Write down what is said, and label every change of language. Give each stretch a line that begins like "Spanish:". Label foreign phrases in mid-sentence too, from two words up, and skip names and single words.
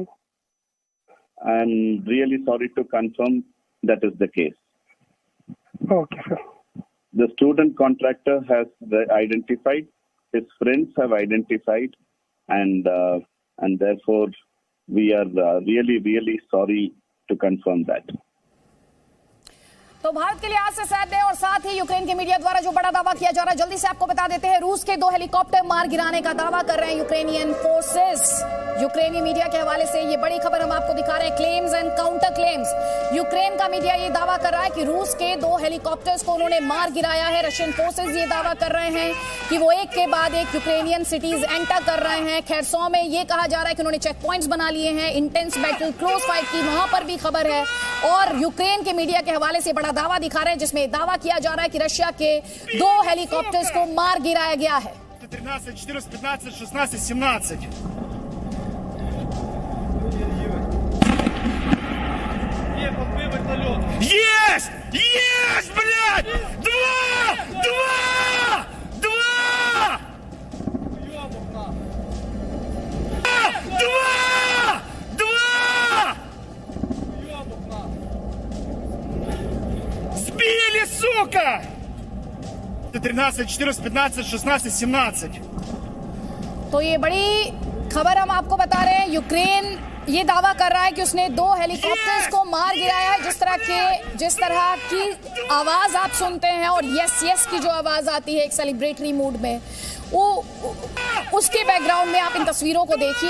English: I'm really sorry to confirm that is the case. Okay, sir. The student contractor has identified, his friends have identified, and therefore we are really sorry to confirm that.
Hindi: तो भारत के लिहाज से सैड है, और साथ ही यूक्रेन के मीडिया द्वारा जो बड़ा दावा किया जा रहा है, जल्दी से आपको बता देते हैं। रूस के 2 हेलीकॉप्टर मार गिराने का दावा कर रहे हैं
English: Ukrainian forces.
Hindi: यूक्रेनी मीडिया के हवाले से ये बड़ी खबर हम आपको दिखा रहे हैं।
English: claims and counter claims.
Hindi: यूक्रेन का मीडिया ये दावा कर रहा है कि रूस के 2 हेलीकॉप्टर्स को उन्होंने मार गिराया है।
English: Russian forces
Hindi: ये दावा कर रहे हैं कि वो एक के बाद एक
English: Ukrainian cities enter
Hindi: कर रहे हैं। खेरसों में ये कहा जा रहा है कि उन्होंने
English: check points
Hindi: बना लिए हैं।
English: intense battle, close fight
Hindi: की वहां पर भी खबर है, और यूक्रेन के मीडिया के हवाले से बड़ा दावा दिखा रहे हैं, जिसमें दावा किया जा रहा है कि रशिया के 2 हेलीकॉप्टर्स को मार गिराया गया है।
Russian: 13, 14, 15, 16, 17. Есть! Есть, блядь! 2! Сбили, сука! 13, 14, 15, 16, 17.
Hindi: तो ये बड़ी खबर हम आपको बता रहे हैं। यूक्रेन ये दावा कर रहा है कि उसने 2 हेलीकॉप्टर्स को मार गिराया है। जिस तरह की आवाज आप सुनते हैं और
English: yes yes
Hindi: की जो आवाज आती है एक
English: celebratory mood
Hindi: में, वो उसके बैकग्राउंड में आप इन तस्वीरों को देखिए।